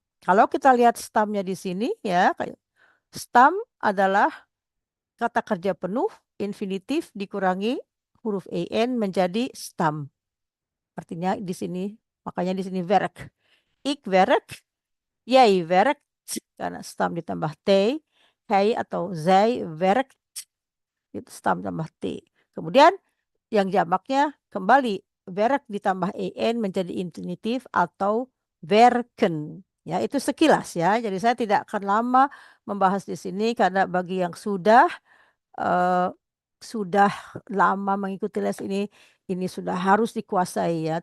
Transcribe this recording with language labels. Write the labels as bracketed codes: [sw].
[id] Kalau kita lihat stamnya di sini ya, stam adalah kata kerja penuh infinitif dikurangi huruf en menjadi stam. Artinya di sini, makanya di sini werk. [nl] Ik werk, jij werkt, [id] karena stam ditambah t, hij atau zij werkt, itu stam tambah t. Kemudian yang jamaknya kembali werk ditambah en menjadi infinitif atau werken. Ya, itu sekilas ya. Jadi saya tidak akan lama membahas di sini karena bagi yang eh, sudah lama mengikuti les ini sudah harus dikuasai ya.